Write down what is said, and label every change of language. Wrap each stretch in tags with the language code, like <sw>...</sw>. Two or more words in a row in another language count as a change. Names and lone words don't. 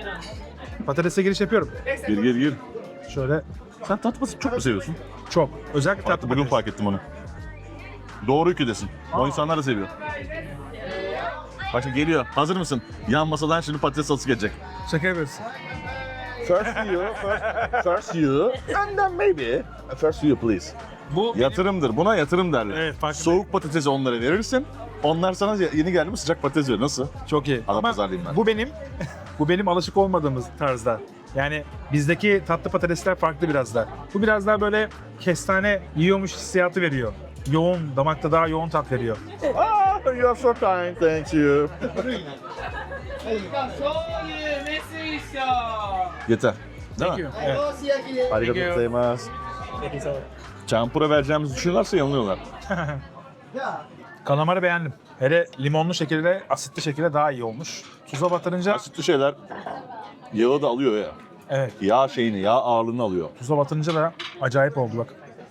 <tr>Patatese giriş yapıyorum. Gir. Şöyle Sen tatlı basit çok mu seviyorsun? çok. Özellikle tatlı Bugün patates. fark ettim onu. Doğru ülkedesin. O insanlar da seviyor. Bak şimdi geliyor. Hazır mısın? Yan masadan şimdi patates salatası gelecek. Şaka yapıyorsun.</tr> <en>First you, and then maybe. First you please.</en> <tr>Bu Yatırımdır. Buna yatırım derler. Evet, farklı. Soğuk patatesi onlara verirsin. Onlar sana yeni geldi mi sıcak patates verir. Nasıl? çok iyi. Adam Ama pazarlayayım ben. bu benim alışık olmadığımız tarzda. Yani bizdeki tatlı patatesler farklı biraz da. Bu biraz daha böyle kestane yiyormuş hissiyatı veriyor. Yoğun, damakta daha yoğun tat veriyor.</tr> <en>Ah, you are so kind. Thank you.</en> <tr>Yeter. Değil mi? Evet.</tr> <ja>ありがとうございます.</ja> <tr>Champura vereceğimizi düşünüyorlarsa yanılıyorlar. Kalamarı beğendim. Hele limonlu şekilde, asitli şekilde daha iyi olmuş. Tuza batırınca Asitli şeyler yağı da alıyor ya. evet, Yağ ağırlığını alıyor. tuza batırınca da acayip oldu bak.</tr>